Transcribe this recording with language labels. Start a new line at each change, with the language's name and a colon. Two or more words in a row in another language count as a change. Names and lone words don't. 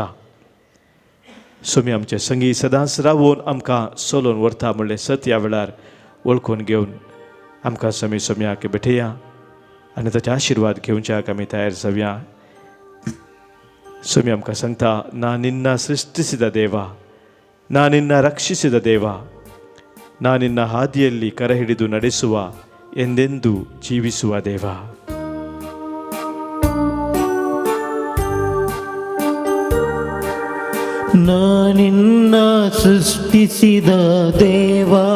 Konkani: सोमी आमचे संगी सदांच रावून आमकां सोलोवन व्हरता म्हणलें सत ह्या वेळार वळखून घेवन आमकां समी सोम्याक भेटया आनी ताचे आशिर्वाद घेवच्याक आमी तयार जावया. सोमी आमकां सांगता
Kannada: ना निನ್ನ ಸೃಷ್ಟಿಸಿದ ದೇವ, ನಾ ನಿನ್ನ ರಕ್ಷಿಸಿದ ದೇವ, ನಾ ನಿನ್ನ ಹಾದಿಯಲ್ಲಿ ಕರ ಹಿಡಿದು ನಡೆಸುವ ಎಂದೆಂದು ಜೀವಿಸುವ ದೇವ. ನಾ ನಿನ್ನ ಸೃಷ್ಟಿಸಿದ ದೇವ,